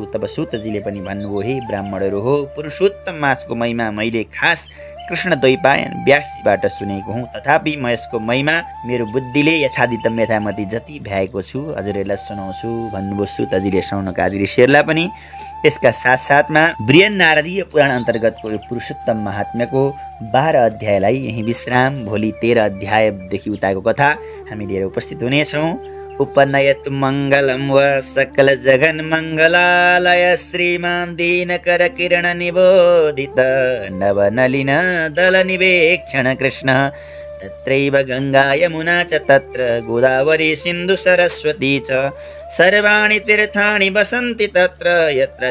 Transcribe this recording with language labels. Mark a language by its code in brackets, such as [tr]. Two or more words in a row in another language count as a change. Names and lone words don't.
[ne] तब सुतजीले पनि भन्नुभयो, हे ब्राह्मणहरू हो, पुरुषोत्तम मासको महिमा मैले खास कृष्ण द्वैपायन व्यासजीबाट सुनेको हुँ, तथापि म यसको महिमा मेरो बुद्धिले यथाधितम यथामति जति भ्याएको छु हजुरहरूलाई सुनाउँछु भन्नुभयो सुतजीले शौनकादि ऋषिहरूलाई पनि। त्यसका साथसाथमा बृहन् नारदीय पुराण अन्तर्गतको यो पुरुषोत्तम महात्म्यको 12 अध्यायलाई यही विश्राम, भोलि 13 अध्यायदेखि उताको कथा हामी लिएर उपस्थित हुनेछौँ। [sa] उपनयतु मङ्गलं व सकल जगन् मङ्गलालय श्रीमान् दीनकर किरण निबोधित नवनलिन दल निवेक्षण कृष्ण तत्रैव गङ्गा यमुना च तत्र गोदावरी सिन्धु सरस्वती च सर्वाणि तीर्थानि वसन्ति तत्र यत्र